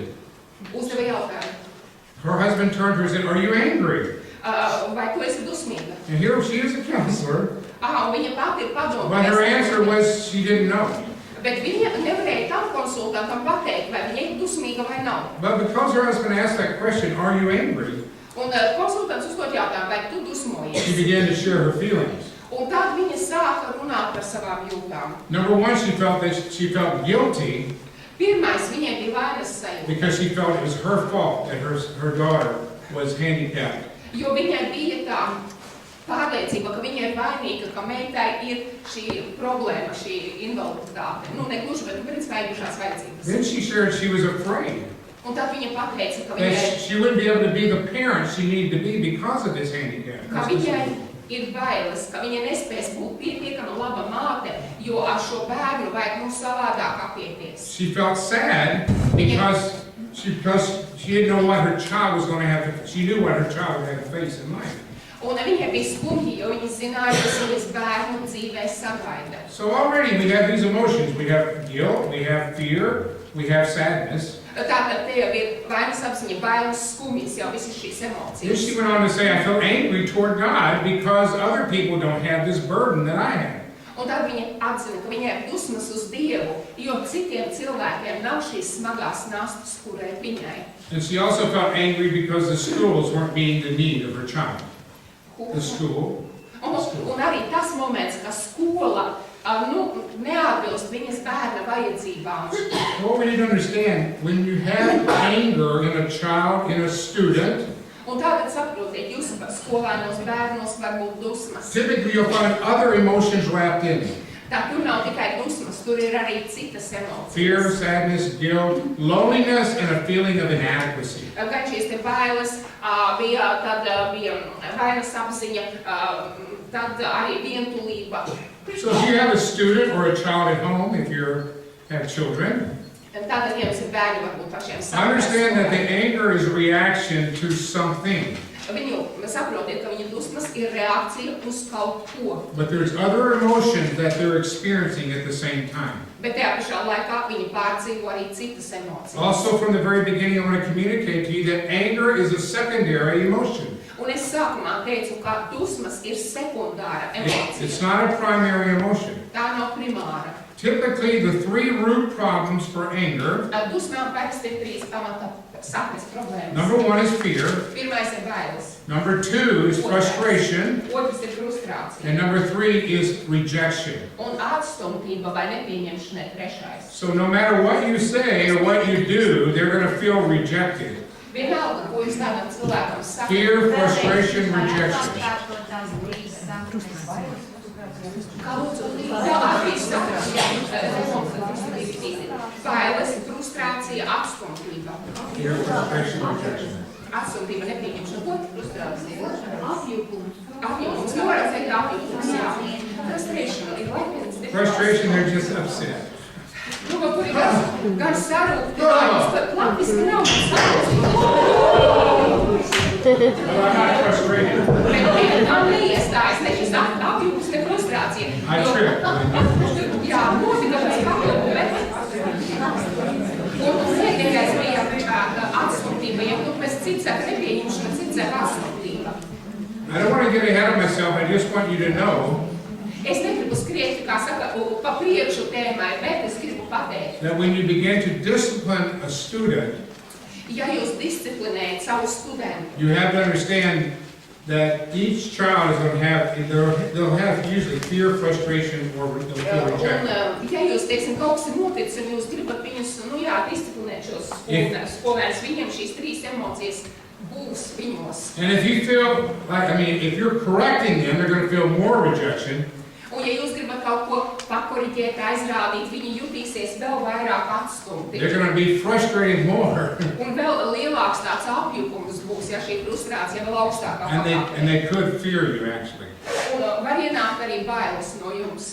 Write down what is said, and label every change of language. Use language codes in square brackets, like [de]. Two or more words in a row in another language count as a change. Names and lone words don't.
[lv] uzdeva jautājumu. [en] Her husband turned to her and said, "Are you angry?" [lv] Vai tu esi dusmīga? [en] And here she is a counselor, [lv] Un viņa pati ir [en] but her answer [lv] padomā. [en] was she didn't know. [lv] Bet viņa nevarēja tam konsultantam pateikt, vai viņa ir dusmīga vai nav. [en] But because her husband asked that question, "Are you angry?" [lv] Un konsultants uzdod jautājumu, vai tu dusmojies? [en] she began to share her feelings. [lv] Un tad viņa sāka runāt par savām jūtām. [en] Number one, she felt guilty [lv] Pirmais, viņai bija vainas sajūta, [en] because she felt it was her fault that her daughter was handicapped. [lv] jo viņai bija tā pārliecība, ka viņa ir vainīga, ka meitai ir šī problēma, šī invaliditāte. Nu, ne gluži, bet principā īpašās vajadzības. [en] Then she shared she was afraid [lv] Un tad viņa pateica, ka [en] that [lv] viņai, [en] she wouldn't be able to be the parent she needed to be because of this handicap. [lv] ka viņai ir bailes, ka viņa nespēs būt pietiekama laba māte, jo ar šo bērnu vajag mums savādāk apieties. [en] She felt sad because she didn't know what her child was going to have to, she knew what her child would have to face in life. [lv] Un viņai bija skumji, jo viņa zināja, kas viņas bērnu dzīvē sagaida. [en] So already we have these emotions. We have guilt, we have fear, we have sadness. [lv] Tātad te jau ir vainas apziņa, bailes, skumjas, jau visas šīs [en] Then [lv] emocijas. [en] she went on to say, I feel angry toward God because other people don't have this burden that I have. [lv] Un tad viņa atzina, ka viņai ir dusmas uz Dievu, jo citiem cilvēkiem nav šīs smagās nastas, kurai viņai. [en] And she also felt angry because the schools weren't meeting the need of her child. The school. [lv] Un arī tas moments, ka skola neatbilst viņas bērna vajadzībām. [en] What we need to understand, when you have anger in a child, in a student, [lv] Un tātad saprotiet, jūs skolēnos bērnos var būt dusmas. [en] typically you'll find other emotions wrapped in it. [lv] Tā tur nav tikai dusmas, tur ir arī citas emocijas. [en] Fear, sadness, guilt, loneliness, and a feeling of inadequacy. [lv] Gan šīs te bailes, tad bija vainas apziņa, tad arī vientulība. [en] So if you have a student or a child at home, if you have children, [lv] Tātad, ja jums ir bērni, varbūt pašiem [en] understand that the anger is a reaction to something. [lv] Viņu saprotiet, ka viņa dusmas ir reakcija uz kaut ko. [en] But there's other emotions that they're experiencing at the same time. [lv] Bet tajā pašā laikā viņi pārdzīvo arī citas emocijas. [en] Also, from the very beginning, I want to communicate to you that anger is a secondary emotion. [lv] Un es sākumā teicu, ka dusmas ir sekundāra emocija. [en] It's not a primary emotion. [lv] Tā nav primāra. [en] Typically, the 3 root problems for anger, [lv] Dusmām parasti ir 3 pamata saknes problēmas. [en] number 1 is fear, [lv] Pirmais ir bailes, [en] number 2 is frustration, [lv] otrs ir frustrācija. [en] and number 3 is rejection. [lv] Un atstumtība vai nepieņemšana ir trešais. [en] So no matter what you say or what you do, they're going to feel rejected. [lv] Vienalga, ko jūs tādam cilvēkam sakat. [en] Fear, frustration, rejection. [lv] Kā lūdzu, tev arī bailes, frustrācija, atstumtība. [en] Fear, frustration, rejection. [lv] Atstumtība, nepieņemšana, ko frustrācija? Apjukums, nevaram teikt apjukums, jā. Frustration ir laipins. [en] Frustration, they're just upset. [lv] Nu, kur ir gan sarūktinājums, bet latviski nav sarūktinājums. [en] Well, I'm not frustrated. [lv] Bet tam neiestājas ne šis apjukums, ne frustrācija. [en] I trip. [lv] Jā, notika tas papildu, bet... Un pēdējais bija atstumtība, ja tu pēc cits saka nepieņemšana, cits saka atstumtība. [en] I don't want to get ahead of myself. I just want you to know [lv] Es negribu skriet, kā saka, pa priekšu tēmai, bet es gribu pateikt. [en] that when you begin to discipline a student, [lv] Ja jūs disciplinējat savu studentu, [en] you have to understand that each child is going to have, they'll have usually fear, frustration, or they'll feel rejected. [lv] un ja jūs, teiksim, kaut kas ir noticis, un jūs gribat viņus, disciplinēt šos skolēnus, viņiem šīs 3 emocijas būs viņos. [en] And if you feel, if you're correcting them, they're going to feel more rejection. [lv] Un ja jūs gribat kaut ko pakoriģēt, aizrādīt, viņi jutīsies vēl vairāk atstumti. [en] They're going to be frustrated more. [lv] Un vēl lielāks tāds apjukums būs, ja šī frustrācija vēl augstākā [en] And [lv] pakāpē. [en] they could fear you, actually. [lv] Un var var ienākt arī bailes no jums.